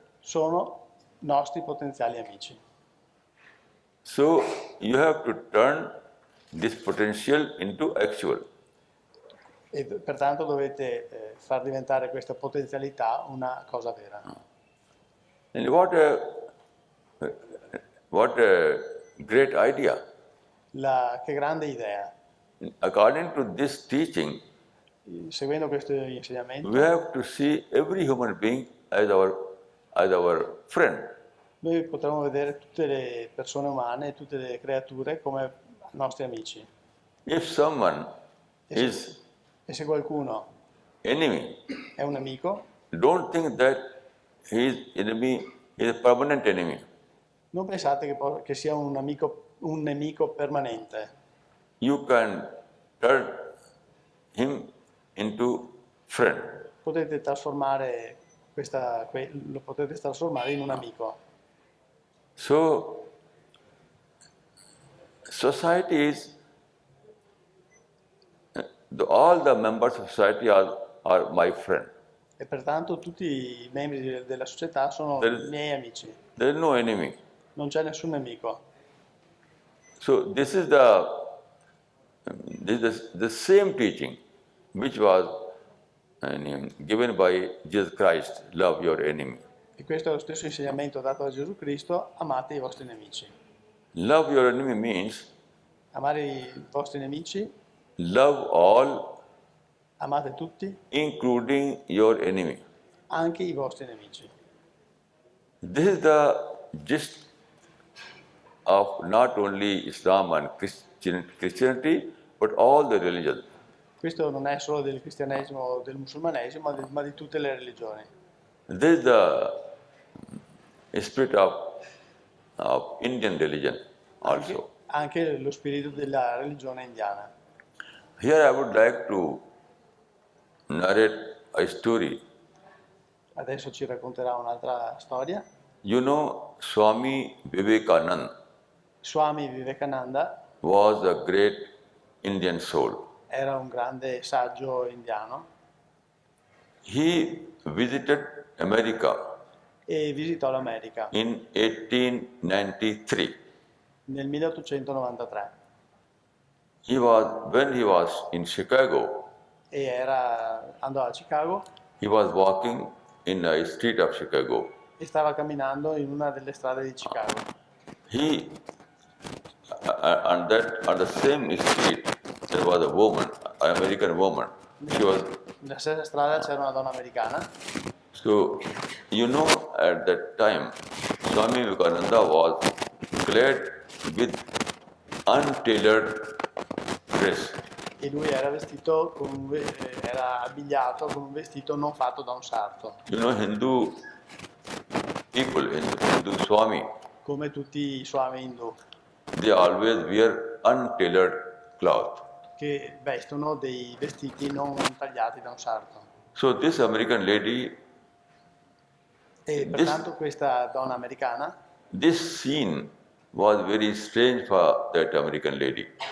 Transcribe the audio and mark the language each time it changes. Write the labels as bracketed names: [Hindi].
[Italian] sono nostri potenziali amici. [English] So you have to turn this potential into actual. [Italian] E pertanto dovete far diventare questa potenzialità una cosa vera. [English] And what a great idea. [Italian] Che grande idea. [English] According to this teaching, [Italian] Seguendo questo insegnamento, [English] we have to see every human being as our friend. [Italian] noi potremo vedere tutte le persone umane, tutte le creature come nostri amici. [English] If someone is [Italian] E se qualcuno [English] enemy, [Italian] è un amico, [English] don't think that his enemy is a permanent enemy. [Italian] non pensate che sia un nemico permanente. [English] You can turn him into friend. [Italian] Potete trasformare lo potete trasformare in un amico. [English] So, society is, all the members of society are my friend. [Italian] E pertanto tutti i membri della società sono [English] There- [Italian] miei amici. [English] There is no enemy. [Italian] Non c'è nessun nemico. [English] So this is the same teaching which was given by Jesus Christ, love your enemy. [Italian] E questo è lo stesso insegnamento dato da Gesù Cristo, amate i vostri nemici. [English] Love your enemy means [Italian] Amare i vostri nemici, [English] love all, [Italian] amate tutti, [English] including your enemy. [Italian] anche i vostri nemici. [English] This is the gist of not only Islam and Christianity, but all the religions. [Italian] Questo non è solo del cristianesimo o del musulmanesimo, ma di tutte le religioni. [English] This is the spirit of Indian religion also. [Italian] Anche lo spirito della religione indiana. [English] Here I would like to narrate a story. [Italian] Adesso ci racconterà un'altra storia. [English] You know, Swami Vivekananda [Italian] Swami Vivekananda [English] was a great Indian soul. [Italian] era un grande saggio indiano [English] He visited America [Italian] e visitò l'America [English] in 1893. [Italian] nel 1893 [English] When he was in Chicago, [Italian] e andò a Chicago [English] he was walking in a street of Chicago. [Italian] e stava camminando in una delle strade di Chicago. [English] He on the same street there was a woman, an American woman. She was [Italian] Nella stessa strada c'era una donna americana. [English] so you know at that time Swami Vivekananda was clad with untailored dress. [Italian] E lui era vestito era abbigliato con un vestito non fatto da un sarto, [English] You know Hindu people, Hindu Swami, [Italian] come tutti i Swami Hindu, [English] they always wear untailored cloth. [Italian] che vestono dei vestiti non tagliati da un sarto. [English] So this American lady, [Italian] E pertanto questa donna americana, [English] this scene was very strange for that American lady.